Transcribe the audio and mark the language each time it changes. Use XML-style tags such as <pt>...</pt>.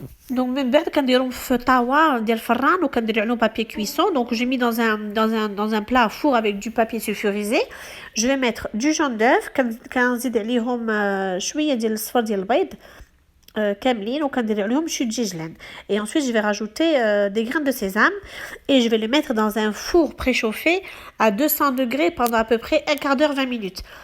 <ar>Donc من بعد كنديرهم في طاوة ديال الفران وكندير عليهم papier cuisson.</ar> <fr>Donc j'ai mis dans un plat à four avec du papier sulfurisé. Je vais mettre du jaune d'œuf</fr> <ar>كنزيد عليهم شويه ديال الصفر ديال البيض كاملين وكندير عليهم شو دجاجلان.</ar> <fr>Et ensuite je vais rajouter des graines de sésame et je vais les mettre dans un four préchauffé à 200 degrés pendant à peu près un quart d'heure 20 minutes.</fr>